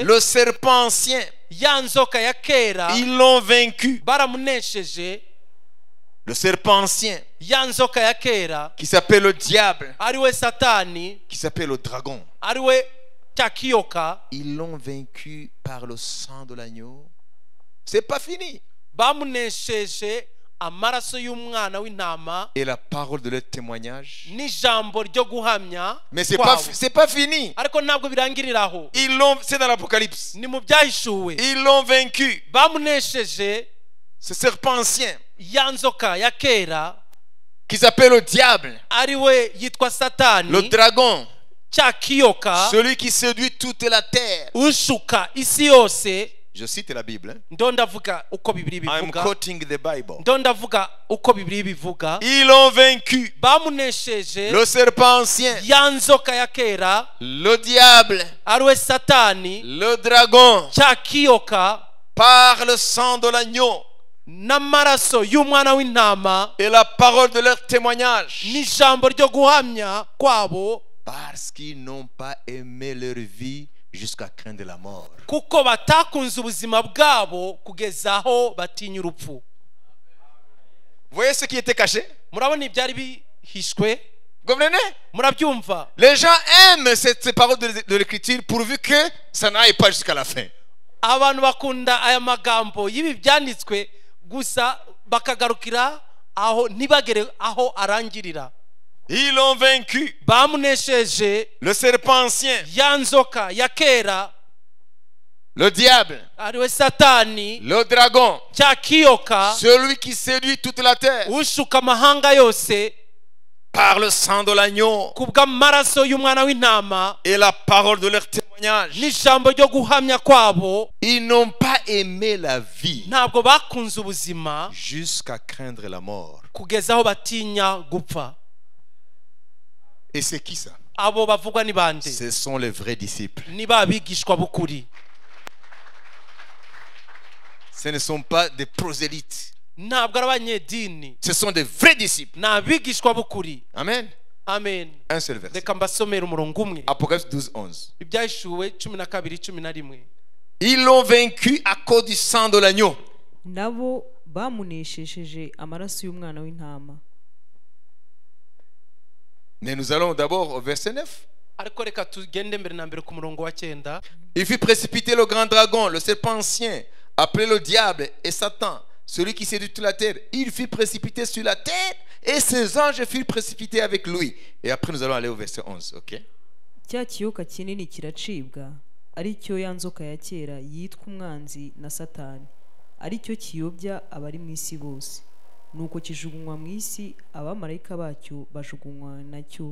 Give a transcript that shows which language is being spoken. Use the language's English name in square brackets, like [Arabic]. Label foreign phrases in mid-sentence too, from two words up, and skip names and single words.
[French] Le serpent ancien, [Kinyarwanda] ya nzoka ya kera [French] ils l'ont vaincu. [Kinyarwanda] baramunesheje. [French] Le serpent ancien, [Kinyarwanda] Ya nzoka ya kera [French] qui s'appelle le diable, [Kinyarwanda] ariwe Satani, [French] qui s'appelle le dragon, [Kinyarwanda] ariwe cya kiyoka, [French] ils l'ont vaincu par le sang de l'agneau. C'est pas fini. [Kinyarwanda] bamunesheje amaraso y'umwana w'intama [French] Et la parole de leur témoignage. [Kinyarwanda] n'ijambo ryo guhamya [French] Mais [Kinyarwanda] kwabo. [French] c'est pas fini. [Kinyarwanda] Ariko ntabwo birangirira aho, [French] C'est dans l'Apocalypse. [Kinyarwanda] ni mu byahishuwe. [French] Ils l'ont vaincu. [Kinyarwanda] Bamunesheje [French] Ce serpent ancien, [Kinyarwanda] ya nzoka ya kera [French] qui s'appelle le diable, [Kinyarwanda] ari we yitwa [French] le [Kinyarwanda] satani [French] dragon, [Kinyarwanda] cya kiyoka [French] celui qui séduit toute la terre. [Kinyarwanda] ushuka isi yose. [French] Je cite la Bible. Hein. [Kinyarwanda] ndo ndavuga uko Bibiliya [English] I'm [Kinyarwanda] ibivuga, [English] quoting the Bible. [Kinyarwanda] ndo ndavuga uko Bibiliya ibivuga. [French] Ils l'ont vaincu. [Kinyarwanda] bamunesheje [French] Le serpent ancien, [Kinyarwanda] ya nzoka ya kera [French] le diable, [Kinyarwanda] ari we satani [French] le dragon, [Kinyarwanda] cya kiyoka [French] par le sang de l'agneau [Kinyarwanda] n'amaraso y'umwana w'intama [French] et la parole de leur témoignage. [Kinyarwanda] n'ijambo ryo guhamya kwabo, [French] Parce qu'ils n'ont pas aimé leur vie jusqu'à craindre la mort. [Kinyarwanda] kuko batakunze ubuzima bwabo kugeza aho batinya urupfu. [French] Vous voyez ce qui était caché? [Kinyarwanda] murabona ibyari bihishwe, [French] Vous comprenez? [Kinyarwanda] murabyumva. [French] Les gens aiment ces paroles de l'écriture pourvu que ça n'aille pas jusqu'à la fin. [Kinyarwanda] abantu bakunda aya magambo y'ibi byanditswe gusa bakagarukira aho ntibagere aho arangirira. [French] Ils l'ont vaincu. [Kinyarwanda] bamunesheje [French] Le serpent ancien, [Kinyarwanda] ya nzoka ya kera [French] le diable, [Kinyarwanda] ari we satani [French] le dragon, [Kinyarwanda] cya kiyoka [French] celui qui séduit toute la terre, [Kinyarwanda] ushuka amahanga yose [French] par le sang de l'agneau [Kinyarwanda] ku bw'amaraso y'umwana w'intama [French] et la parole de leur témoignage. [Kinyarwanda] n'ijambo ryo guhamya kwabo. [French] Ils n'ont pas aimé la vie [Kinyarwanda] ntabwo bakunze ubuzima [French] jusqu'à craindre la mort. [Kinyarwanda] kugeza aho batinya gupfa. [French] Et c'est qui ça? [Kinyarwanda] abo bavugwa ni bande? [French] Ce sont les vrais disciples. [Kinyarwanda] ni ba bigishwa b'ukuri. [French] Ce ne sont pas des prosélytes. [Kinyarwanda] ntabwo ari abanyedini, [French] Ce sont des vrais disciples. [Kinyarwanda] ni abigishwa b'ukuri. Amen. amen. [French] Un seul verset. [Kinyarwanda] reka mbasomere umurongo umwe. [French] Apocalypse 12, 11. [Kinyarwanda] ibyahishuwe 12:11. [French] Ils l'ont vaincu à cause du sang de l'agneau. [Kinyarwanda] nabo bamunesheje amaraso y'umwana w'intama. [French] Mais nous allons d'abord au verset 9. [Kinyarwanda] ariko reka tugende mbere na mbere ku murongo wa 9. [French] Il fit précipiter le grand dragon, le serpent ancien, appelé le diable et Satan, celui qui séduit toute la terre. Il fit précipiter sur la terre et ses anges furent précipités avec lui. Et après nous allons aller au verset 11, ok? [Kinyarwanda] cya kiyoka kinini kiracibwa, ari cyo ya nzoka ya kera yitwa umwanzi na satani, ari cyo kiyobya abari mu isi bose, nuko kijugunywa mu isi, abamarayika bacyo bajugunywa nacyo.